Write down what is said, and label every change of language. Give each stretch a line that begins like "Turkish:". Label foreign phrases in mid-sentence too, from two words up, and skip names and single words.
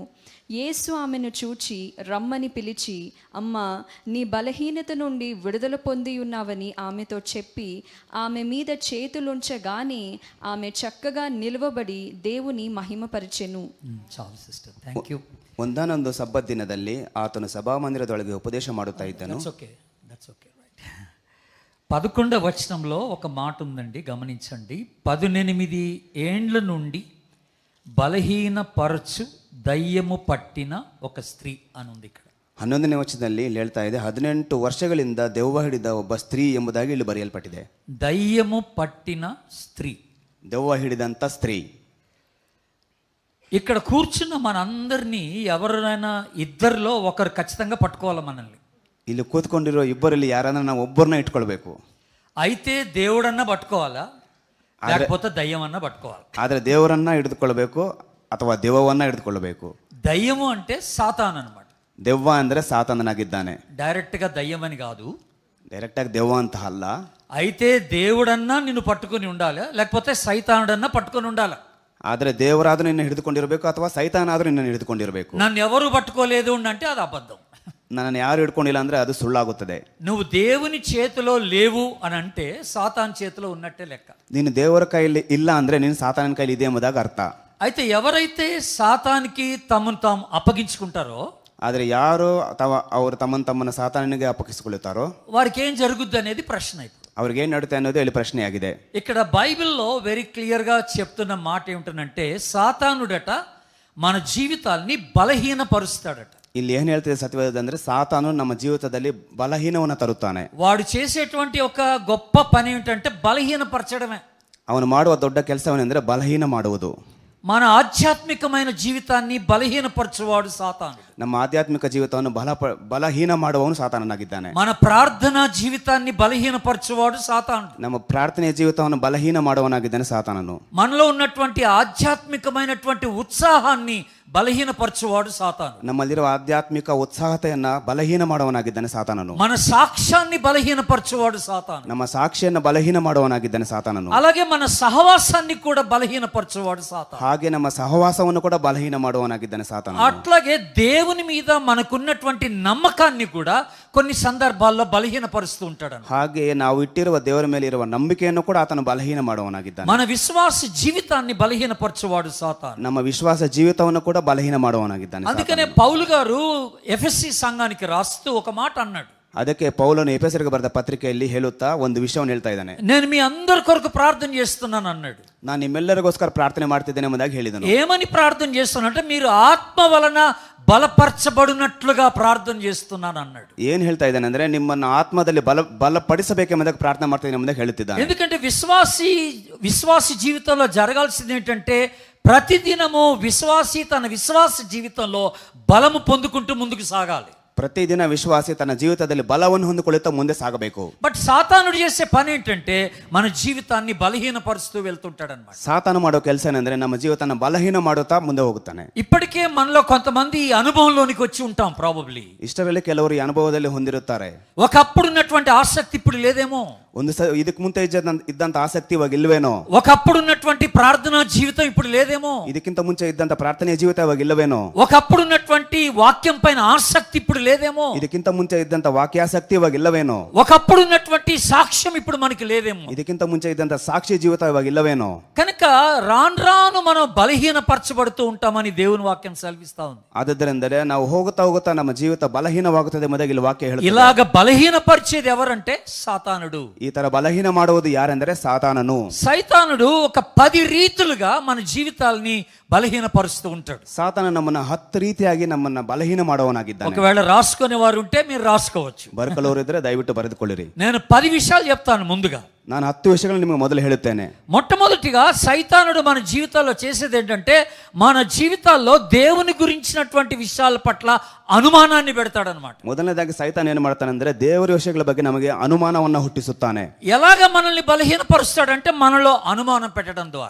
Telugu: యేసు ఆమెను చూచి రమ్మని పిలిచి, అమ్మా, నీ బలహీనత నుండి విడుదల పొంది ఉన్నావని ఆమెతో చెప్పి ఆమె మీద చేతులుంచగానే ఆమె చక్కగా నిలవబడి దేవుని మహిమపరిచెను. చాలు సిస్టర్,
English: thank you.
Kannada: ಒಂದಾನೊಂದು ಸಬ್ಬತ್ ದಿನದಲ್ಲಿ ಆತನು ಸಭಾಮಂದಿರದೊಳಗೆ ಉಪದೇಶ ಮಾಡುತ್ತಾ ಇದ್ದನು.
Telugu: 11వ వచనంలో ఒక మాట ఉందండి, గమనించండి. 18 ఏండ్ల నుండి బలహీనపరచు దయ్యము పట్టిన ఒక స్త్రీ అని ఉంది ఇక్కడ.
Kannada: 11ನೇ ವಚನದಲ್ಲಿ ಇಲ್ಲಿ ಹೇಳ್ತಾ ಇದೆ, 18 ವರ್ಷಗಳಿಂದ ದೆವ್ವ ಹಿಡಿದ ಒಬ್ಬ ಸ್ತ್ರೀ ಎಂಬುದಾಗಿ ಇಲ್ಲಿ ಬರೆಯಲ್ಪಟ್ಟಿದೆ.
Telugu: దయ్యము పట్టిన స్త్రీ,
Kannada: ದೆವ್ವ ಹಿಡಿದಂತ ಸ್ತ್రీ.
Telugu: ఇక్కడ కూర్చున్న మనందరినీ ఎవరైనా ఇద్దరిలో ఒకరు ఖచ్చితంగా పట్టుకోవాలి మనల్ని.
Kannada: ಇಲ್ಲಿ ಕೂತ್ಕೊಂಡಿರೋ ಇಬ್ಬರಲ್ಲಿ ಯಾರನ್ನ ನಾವು ಒಬ್ಬರನ್ನ ಇಟ್ಕೊಳ್ಬೇಕು.
Telugu: అయితే దేవుడన్నా పట్టుకోవాలా, లేకపోతే దయ్యం అన్నా పట్టుకోవాలి.
Kannada: ಆದ್ರೆ ದೇವರನ್ನ ಹಿಡಿದುಕೊಳ್ಳಬೇಕು ಅಥವಾ ದೆವ್ವವನ್ನ ಹಿಡಿದುಕೊಳ್ಳಬೇಕು.
Telugu: దయ్యము అంటే సాతాన్ అన్నమాట.
Kannada: ದೆವ್ವ ಅಂದ್ರೆ ಸಾತಾನನಾಗಿದ್ದಾನೆ.
Telugu: డైరెక్ట్ గా దయ్యం అని కాదు,
Kannada: ಡೈರೆಕ್ಟ್ ಆಗಿ ದೆವ್ವ ಅಂತ ಅಲ್ಲ.
Telugu: అయితే దేవుడన్నా నిన్ను పట్టుకొని ఉండాలి, లేకపోతే సైతానుడన్నా పట్టుకొని ఉండాలి.
Kannada: ಆದ್ರೆ ದೇವರಾದ್ರೂ ನಿನ್ನ ಹಿಡಿದುಕೊಂಡಿರಬೇಕು ಅಥವಾ ಸೈತಾನಾದ್ರೂ ನಿನ್ನ ಹಿಡಿದುಕೊಂಡಿರಬೇಕು.
Telugu: నన్ను ఎవరు పట్టుకోలేదు అంటే అది అబద్ధం.
Kannada: ನನ್ನನ್ನು ಯಾರು ಹಿಡ್ಕೊಂಡಿಲ್ಲ ಅಂದ್ರೆ ಅದು ಸುಳ್ಳಾಗುತ್ತದೆ.
Telugu: నువ్వు దేవుని చేతిలో లేవు అని అంటే సాతాన్ చేతిలో ఉన్నట్టే లెక్క.
Kannada: ನೀನು ದೇವರ ಕೈಯಲ್ಲಿ ಇಲ್ಲ ಅಂದ್ರೆ ನೀನು ಸಾತಾನನ ಕೈಲಿ ಇದೆ ಎಂಬುದಾಗಿ ಅರ್ಥ.
Telugu: అయితే ఎవరైతే సాతానికి తమను తాము అప్పగించుకుంటారో,
Kannada: ಆದ್ರೆ ಯಾರು ಅವರು ತಮ್ಮನ್ನ ಸಾತಾನನಿಗೆ ಅಪ್ಪಗಿಸಿಕೊಳ್ಳುತ್ತಾರೋ
Telugu: వారికి ఏం జరుగుద్ది అనేది ప్రశ్న.
Kannada: ಅವ್ರಿಗೆ ಏನ್ ನಡುತ್ತೆ ಅನ್ನೋದು ಇಲ್ಲಿ ಪ್ರಶ್ನೆಯಾಗಿದೆ.
Telugu: ఇక్కడ బైబిల్లో
English: very clear
Telugu: గా చెప్తున్న మాట ఏమిటంటే, సాతానుడట మన జీవితాల్ని బలహీనపరుస్తాడట.
Kannada: ಇಲ್ಲಿ ಏನ್ ಹೇಳ್ತಿದೆ ಸತ್ಯವೇದಂದ್ರೆ, ಸಾತಾನು ನಮ್ಮ ಜೀವಿತದಲ್ಲಿ ಬಲಹೀನವನ್ನ ತರುತ್ತಾನೆ.
Telugu: వాడు చేసేటువంటి ఒక గొప్ప పని ఏమిటంటే బలహీనపరచడమే.
Kannada: ಅವನು ಮಾಡುವ ದೊಡ್ಡ ಕೆಲಸವೇನೆಂದ್ರೆ ಬಲಹೀನ ಮಾಡುವುದು.
Telugu: మన ఆధ్యాత్మికమైన జీవితాన్ని బలహీనపరచువాడు సాతానుడు.
Kannada: ನಮ್ಮ ಆಧ್ಯಾತ್ಮಿಕ ಜೀವಿತವನ್ನು ಬಲಹೀನ ಮಾಡುವವನು ಸಾತಾನನಾಗಿದ್ದಾನೆ.
Telugu: మన ప్రార్థనా జీవితాన్ని బలహీనపరచువాడు సాతానుడు.
Kannada: ನಮ್ಮ ಪ್ರಾರ್ಥನೆಯ ಜೀವಿತವನ್ನು ಬಲಹೀನ ಮಾಡುವವನಾಗಿದ್ದಾನೆ ಸಾತಾನನು.
Telugu: మనలో ఉన్నటువంటి ఆధ్యాత్మికమైనటువంటి ఉత్సాహాన్ని బలహీనపరచువాడు సాతాను.
Kannada: ನಮ್ಮಲ್ಲಿರುವ ಆಧ್ಯಾತ್ಮಿಕ ಉತ್ಸಾಹತೆಯನ್ನ ಬಲಹೀನ ಮಾಡುವವನಾಗಿದ್ದಾನೆ ಸಾತಾನನು.
Telugu: మన సాక్ష్యాన్ని బలహీనపరచువాడు సాతాను.
Kannada: ನಮ್ಮ ಸಾಕ್ಷಿಯನ್ನು ಬಲಹೀನ ಮಾಡುವವನಾಗಿದ್ದಾನೆ ಸಾತಾನನು.
Telugu: అలాగే మన సహవాసాన్ని కూడా బలహీనపరచువాడు సాతాను.
Kannada: ಹಾಗೆ ನಮ್ಮ ಸಹವಾಸವನ್ನು ಕೂಡ ಬಲಹೀನ ಮಾಡುವವನಾಗಿದ್ದಾನೆ ಸಾತಾನನು.
Telugu: అట్లాగే దేవుని మీద మనకున్నటువంటి నమ్మకాన్ని కూడా కొన్ని సందర్భాల్లో బలహీనపరుస్తూ ఉంటాడు.
Kannada: ಹಾಗೆ ನಾವು ಇಟ್ಟಿರುವ ದೇವರ ಮೇಲೆ ಇರುವ ನಂಬಿಕೆಯನ್ನು ಕೂಡ ಆತನು ಬಲಹೀನ ಮಾಡುವವನಾಗಿದ್ದಾನೆ.
Telugu: మన విశ్వాస జీవితాన్ని బలహీనపరచువాడు సాతాను.
Kannada: ನಮ್ಮ ವಿಶ್ವಾಸ ಜೀವಿತವನ್ನು ಕೂಡ ಬಲಹೀನ ಮಾಡುವವನಾಗಿದ್ದಾನೆ.
Telugu: అందుకనే పౌలు గారు ఎఫెసీ సంఘానికి రాస్తూ ఒక మాట అన్నాడు.
Kannada: ಅದಕ್ಕೆ ಪೌಲನು ಎಫೆಸರಿಗೆ ಬರೆದ ಪತ್ರಿಕೆಯಲ್ಲಿ ಹೇಳುತ್ತಾ ಒಂದು ವಿಷಯವನ್ನು ಹೇಳ್ತಾ ಇದ್ದಾನೆ.
Telugu: నేను మీ అందరి కొరకు ప్రార్థన చేస్తున్నాను అన్నాడు.
Kannada: ನಾನು ನಿಮ್ಮೆಲ್ಲರಿಗೋಸ್ಕರ ಪ್ರಾರ್ಥನೆ ಮಾಡ್ತಿದ್ದೇನೆ ಎಂಬುದಾಗಿ ಹೇಳಿದನು.
Telugu: ఏమని ప్రార్థన చేస్తున్నానంటే, మీరు ఆత్మ వలన బలపరచబడినట్లుగా ప్రార్థన చేస్తున్నాను అన్నాడు.
Kannada: ಏನ್ ಹೇಳ್ತಾ ಇದ್ದಾನೆ ಅಂದ್ರೆ, ನಿಮ್ಮನ್ನು ಆತ್ಮದಲ್ಲಿ ಬಲಪಡಿಸಬೇಕೆಂಬುದಾಗಿ ಪ್ರಾರ್ಥನೆ ಮಾಡ್ತಿದ್ದೇನೆ ಎಂಬುದಾಗಿ ಹೇಳುತ್ತಿದ್ದಾನೆ.
Telugu: ఎందుకంటే విశ్వాసి జీవితంలో జరగాల్సింది ఏంటంటే, ప్రతిదినము విశ్వాసి తన విశ్వాస జీవితంలో బలము పొందుకుంటూ ముందుకు సాగాలి.
Kannada: ಪ್ರತಿದಿನ ವಿಶ್ವಾಸಿ ತನ್ನ ಜೀವಿತದಲ್ಲಿ ಬಲವನ್ನು ಹೊಂದಿಕೊಳ್ಳುತ್ತಾ ಮುಂದೆ ಸಾಗಬೇಕು.
Telugu: బట్ సాతానుడు చేసే పని ఏంటంటే, మన జీవితాన్ని బలహీనపరుస్తూ వెళ్తుంటాడు అన్నమాట.
Kannada: ಸಾತಾನು ಮಾಡೋ ಕೆಲಸ ಏನಂದ್ರೆ, ನಮ್ಮ ಜೀವಿತನ ಬಲಹೀನ ಮಾಡುತ್ತಾ ಮುಂದೆ ಹೋಗುತ್ತಾನೆ.
Telugu: ఇప్పటికే మనలో కొంతమంది ఈ అనుభవంలోనికి వచ్చి ఉంటాం ప్రాబబ్లీ.
Kannada: ಇಷ್ಟರಲ್ಲಿ ಕೆಲವರು ಈ ಅನುಭವದಲ್ಲಿ ಹೊಂದಿರುತ್ತಾರೆ.
Telugu: ఒకప్పుడు ఉన్నటువంటి ఆసక్తి ఇప్పుడు లేదేమో.
Kannada: ಇದಕ್ಕೆ ಮುಂದೆ ಇದ್ದಂತ ಆಸಕ್ತಿ ಇವಾಗ ಇಲ್ವೇನೋ.
Telugu: ఒకప్పుడు ఉన్నటువంటి ప్రార్థనా జీవితం ఇప్పుడు లేదేమో.
Kannada: ಇದಕ್ಕಿಂತ ಮುಂಚೆ ಇದ್ದಂತ ಪ್ರಾರ್ಥನೆಯ ಜೀವಿತ ಇವಾಗ ಇಲ್ಲವೇನೋ.
Telugu: ఒకప్పుడు ఉన్నటువంటి వాక్యం పైన ఆసక్తి ఇప్పుడు లేదేమో,
Kannada: ಇದಕ್ಕಿಂತ ಮುಂಚೆ ಇದ್ದಂತ ವಾಕ್ಯಾಸಕ್ತಿ ಇವಾಗ ಇಲ್ಲವೇನೋ,
Telugu: ఒకప్పుడు ఉన్నటువంటి సాక్ష్యం ఇప్పుడు మనకి లేదేమో,
Kannada: ಇದಕ್ಕಿಂತ ಮುಂಚೆ ಇದ್ದಂತ ಸಾಕ್ಷಿ ಜೀವಿತ ಇವಾಗ ಇಲ್ಲವೇನೋ.
Telugu: కనుక రాను రాను మనం బలహీనపరచబడుతూ ఉంటామని దేవుని వాక్యం సెలవిస్తా ఉంది.
Kannada: ಆದ್ದರಿಂದಲೇ ನಾವು ಹೋಗುತ್ತಾ ಹೋಗುತ್ತಾ ನಮ್ಮ ಜೀವಿತ ಬಲಹೀನವಾಗುತ್ತದೆ ಎಂಬುದಾಗಿ ಇಲ್ಲಿ ವಾಕ್ಯ ಹೇಳುತ್ತದೆ.
Telugu: ఇలాగ బలహీనపరిచేది ఎవరంటే సాతానుడు.
Kannada: ಈ ತರ ಬಲಹೀನ ಮಾಡುವುದು ಯಾರೆಂದರೆ ಸಾತಾನನು.
Telugu: సైతానుడు ఒక 10 రీతులుగా మన జీవితాల్ని బలహీనపరుస్తూ ఉంటాడు.
Kannada: ಸಾತಾನ ನಮ್ಮನ್ನ 10 ರೀತಿಯಾಗಿ ನಮ್ಮನ್ನ ಬಲಹೀನ ಮಾಡುವವನಾಗಿದ್ದಾನೆ.
Telugu: ఒకవేళ రాసుకునే వారు ఉంటే మీరు రాసుకోవచ్చు,
Kannada: ಬರಕಲೋರಿದ್ರೆ ದಯವಿಟ್ಟು ಬರೆದುಕೊಳ್ಳಿರಿ.
Telugu: నేను 10 విషయాలు చెప్తాను ముందుగా.
Kannada: ನಾನು 10 ವಿಷಯಗಳನ್ನು ನಿಮಗೆ ಮೊದಲು ಹೇಳುತ್ತೇನೆ.
Telugu: మొట్టమొదటిగా సైతానుడు మన జీవితాల్లో చేసేది ఏంటంటే మన జీవితాల్లో దేవుని గురించినటువంటి విషయాల పట్ల అనుమానాన్ని పెడతాడనమాట.
Kannada: ಮೊದಲನೇದಾಗಿ ಸೈತಾನ್ ಏನು ಮಾಡ್ತಾನೆ ಅಂದ್ರೆ ದೇವರ ವಿಷಯಗಳ ಬಗ್ಗೆ ನಮಗೆ ಅನುಮಾನವನ್ನ ಹುಟ್ಟಿಸುತ್ತಾನೆ.
Telugu: ఎలాగ మనల్ని బలహీనపరుస్తాడంటే మనలో అనుమానం పెట్టడం ద్వారా.